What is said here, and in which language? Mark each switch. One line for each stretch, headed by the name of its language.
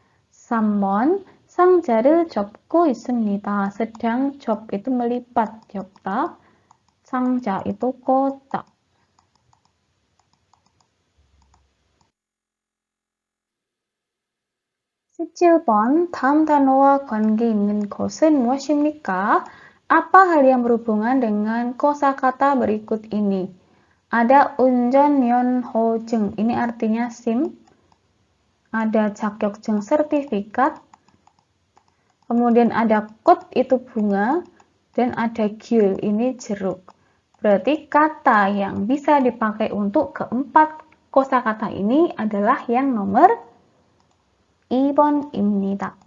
Korean: 3번, 상자를 접고 있습니다.
Indonesian: sedang 접 itu melipat, 접다. 상자 itu kotak.
Korean: 17번, 다음 단어와 관계 있는 것은 무엇입니까?
Indonesian: Apa hal yang berhubungan dengan kosakata berikut ini? Ada 운전면허증, ini artinya SIM. Ada 자격증 sertifikat. Kemudian ada 꽃, itu bunga. Dan ada 귤, ini jeruk. Berarti kata yang bisa dipakai untuk keempat kosakata ini adalah yang nomor
Korean: 2번입니다.